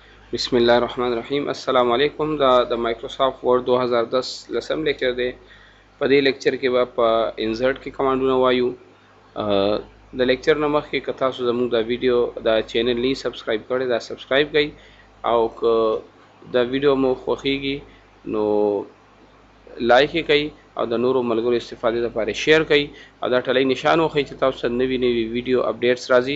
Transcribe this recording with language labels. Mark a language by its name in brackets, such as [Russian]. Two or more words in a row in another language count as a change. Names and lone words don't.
[Arabic] بسم الله الرحمن الرحيم السلام عليكم. [Pashto] د مایکروسافټ ورډ 2010 لسم لیکچر دی. په دې لیکچر کې به په انزرټ کې کمانډونه وایو. د لیکچر نه مخکې که تاسو زموږ د ویډیو د چینل نه سبسکرایب کړئ دا سبسکرایب کړئ، او که د ویډیو مو خوښیږي نو لایک یې کړئ او د نورو ملګرو استفادې لپاره شیر کړئ، او دا ټلی نشان وښیئ چې تاسو ته نوي نوي ویډیو اپډیټس راځي.